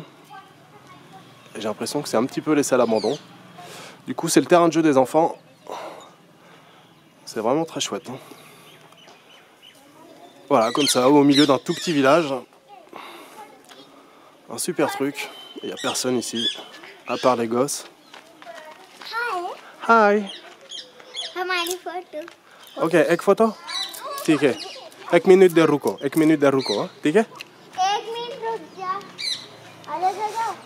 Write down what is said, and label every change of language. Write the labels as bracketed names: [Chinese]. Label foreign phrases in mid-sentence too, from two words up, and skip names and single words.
[French] J'ai l'impression que c'est un petit peu laissé à l'abandon. Du coup c'est le terrain de jeu des enfants. C'est vraiment très chouette. Hein. Voilà, comme ça, au milieu d'un tout petit village. Un super truc. Il n'y a personne ici, à part les gosses. Hi. [Hindi] हमारी फोटो Ok, एक photo? ठीक है. 1 minute दे रुको. 1 minute दे रुको, hein? ठीक है? 1 मिनट रुक जा अलग हो जाओ